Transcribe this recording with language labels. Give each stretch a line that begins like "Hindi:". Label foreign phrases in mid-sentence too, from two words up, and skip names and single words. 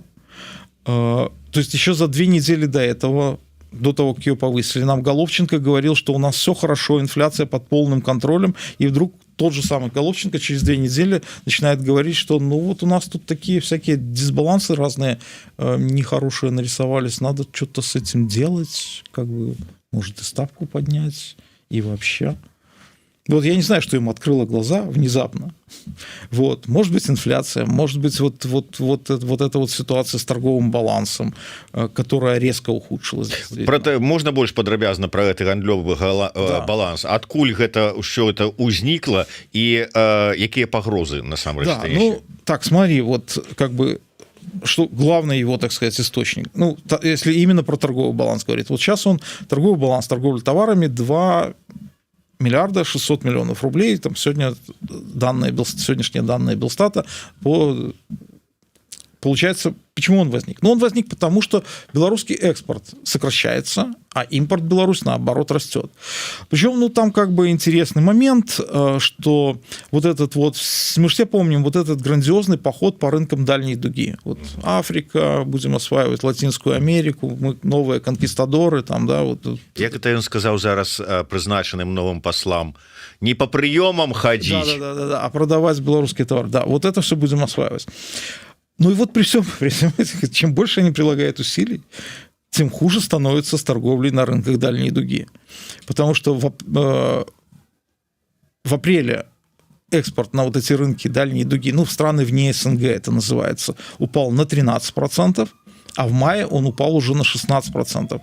Russian: То есть еще за 2 недели до этого, до того, как ее повысили, нам Головченко говорил, что у нас все хорошо, инфляция под полным контролем, и вдруг тот же самый Головченко через 2 недели начинает говорить, что ну вот у нас тут такие всякие дисбалансы разные нехорошие нарисовались, надо что-то с этим делать, как бы, может, и ставку поднять, и вообще. Вот я не знаю, что им открыло глаза внезапно. Вот. Может быть, инфляция, может быть, вот эта вот ситуация с торговым балансом, которая резко ухудшилась.
Belarusian: Можна больш падрабязна про гэты гандлёвы баланс? Адкуль гэта ўсё это узнікла і якія пагрозы насамрэч?
Russian: Да, ну, так, смотри, вот как бы что главный его, так сказать, источник. Ну, если именно про торговый баланс говорить. Вот сейчас торговый баланс торговли товарами 2 миллиарда 600 миллионов рублей. Там сегодняшние данные Белстата по получается, почему он возник? Ну, он возник потому, что белорусский экспорт сокращается, а импорт в Беларусь, наоборот, растет. Причем, ну, там как бы интересный момент, что вот этот вот, мы же все помним, вот этот грандиозный поход по рынкам дальней дуги. Вот Африка, будем осваивать Латинскую Америку, мы новые конкистадоры, там, да, вот.
Belarusian: Як это ён сказаў зараз прызначаным новым послам,
Russian: не по приемам ходить. Да, а продавать белорусский товар. Да, вот это все будем осваивать. Ну и вот при всем чем больше они прилагают усилий, тем хуже становится с торговлей на рынках дальней дуги. Потому что в апреле экспорт на вот эти рынки дальней дуги, ну, в страны вне СНГ это называется, упал на 13%, а в мае он упал уже на 16%.